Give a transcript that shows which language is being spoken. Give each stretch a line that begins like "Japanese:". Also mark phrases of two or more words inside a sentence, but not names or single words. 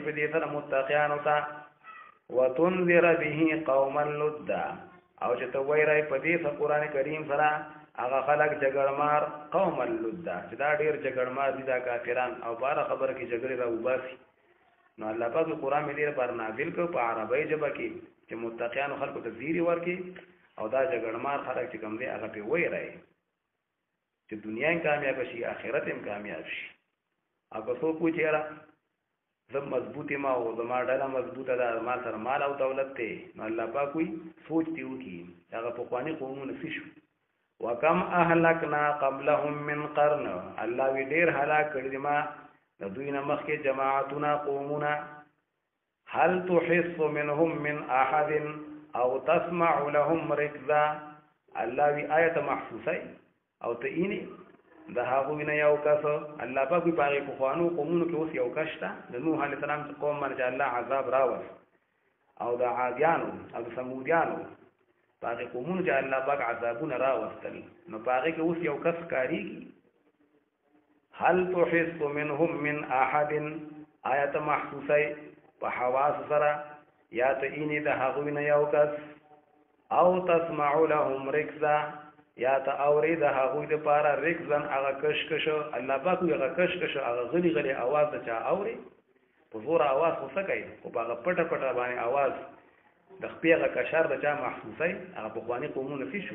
Pashto: په دې سره متقیان او تا
Arabic: وتنذر به قوما لدا
Pashto: او چې ته وایې په دې قرآن کریم سره هغه خلک جګړمار
Arabic: قوم اللدا
Pashto: چې دا ډېر جګړمار دي دا کافران او بار خبره کې جګړې را وباسي نو الله پاک قرآن مې ډېر پر نازل کړ په عربی ژبه کې چې متقیان خلکو ته زیری ورکړي او دا جګړمار خلک چې کوم دي هغه په وایي راي چې دنیا هم کامیاب شي آخرت هم کامیاب شي. او که څوک وایي چې یاره زه مضبوط یم او زما ډله مضبوطه ده ما سره مال او دولت دی نو الله پاک وایي سوچ دې وکړي هغه پخواني قومونه څه شو.
Arabic: وکم اهلکنا قبلهم من قرن
Pashto: الله وی ډېر هلاک کړي دي ما د دوی نه مخکې جماعتونه قومونه.
Arabic: هل تحس منهم من احد او تسمع لهم رکزا
Pashto: الله وی آیت محسوسه او ته اینه د هغوی نه یو کس الله پاک په هغې پخوانو قومونو کې اوس یو کس شته د نوح علیه السلام قوم باندې الله عذاب راوست او د عادیانو او د ثمودیانو په هغې قومونو چې الله پاک عذابونه راوستل نو په هغې کې اوس یو کس کارېږي.
Arabic: هل تحس منهم من احد
Pashto: آیت محسوسه په حواس سره یا ته اینې د هغوی نه یو کس
Arabic: او تسمع لهم رکزا
Pashto: یا ته اورې د هغوی دپاره رکزن هغه کشکشو الله پاک وي هغه کشکشو هغه غلي غلي اواز د چا اورې په زوره اواز خو څه کوي خو په هغه پټه پټه باندې اواز د خپې هغه کشر د چا محسوسوي هغه پخواني قومونه څه شو.